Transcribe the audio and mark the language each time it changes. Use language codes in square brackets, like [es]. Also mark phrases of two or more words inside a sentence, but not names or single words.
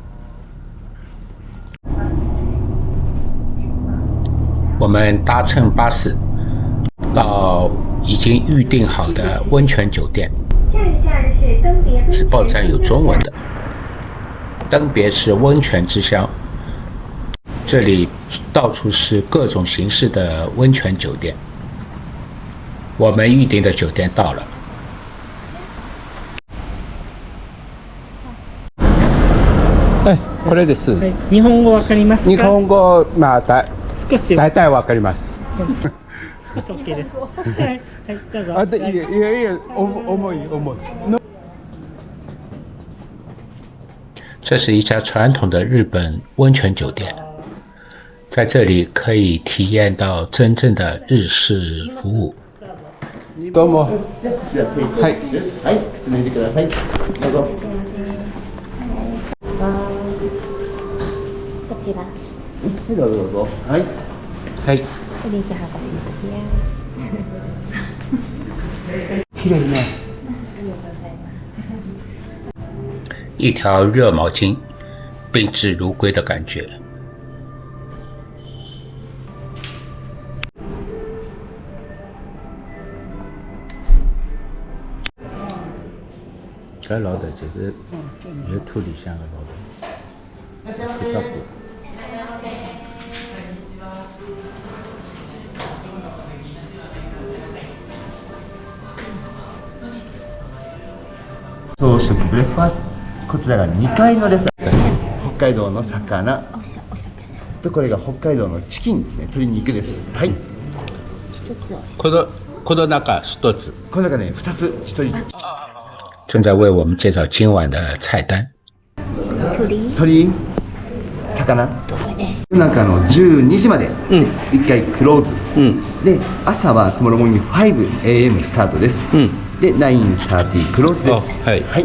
[zh] 我们搭乘巴士到已经预订好的温泉酒店。此报站有中文的。登别是温泉之乡，这里到处是各种形式的温泉酒店。我们预订的酒店到了。 [ja] これです。日本語わかりますか？日本語、大体わかります。 OK です。はい、どうぞ。いや、重い。 [zh] 这是一家传统的日本温泉酒店，在这里可以体验到真正的日式服务。 [ja] どうも。はい。はい、靴脱いでください。どうぞ。こちら。どうぞ。はい。はい。お姉ちゃん剥がしますね。綺麗ね。 [zh] 一条热毛巾，宾至如归的感觉。这老的就是有土里向的老的，知道不？ [ja] 朝食ブレックファースト、こちらが2階のレストラン、北海道の魚と、これが北海道のチキンですね、鶏肉です。はい。この中1つ。この中ね、2つ1 人。 [zh] 正在为我们介绍今晚的菜单。 [ja] 鶏、魚。中の12時まで1回クローズ。で、朝は [en] tomorrow morning [ja] 5am スタートです。で、9:30クローズです。はい。